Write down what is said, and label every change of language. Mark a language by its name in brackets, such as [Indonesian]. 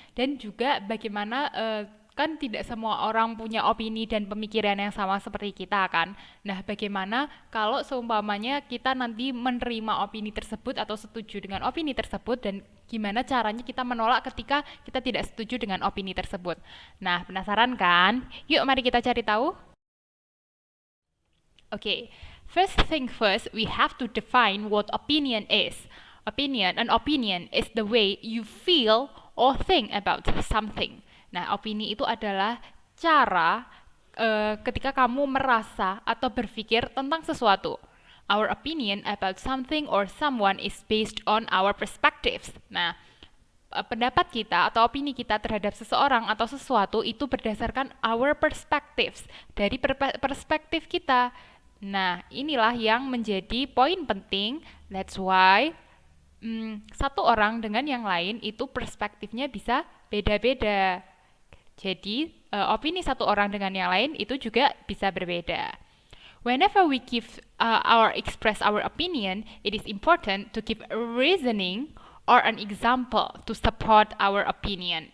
[Indonesian] Dan juga bagaimana kan tidak semua orang punya opini dan pemikiran yang sama seperti kita kan. Nah, bagaimana kalau seumpamanya kita nanti menerima opini tersebut atau setuju dengan opini tersebut, dan gimana caranya kita menolak ketika kita tidak setuju dengan opini tersebut. Nah, penasaran kan? Yuk mari kita cari tahu. [English] Okay, first thing first, we have to define what opinion is. An opinion is the way you feel or think about something. [Indonesian] Nah, opini itu adalah cara ketika kamu merasa atau berpikir tentang sesuatu. [English] Our opinion about something or someone is based on our perspectives. [Indonesian] Nah, pendapat kita atau opini kita terhadap seseorang atau sesuatu itu berdasarkan [English] our perspectives, [Indonesian] dari perspektif kita. Nah, inilah yang menjadi poin penting. [English] That's why [Indonesian] satu orang dengan yang lain itu perspektifnya bisa beda-beda. Jadi, opini satu orang dengan yang lain itu juga bisa berbeda. [English] Whenever we express our opinion, it is important to give a reasoning or an example to support our opinion.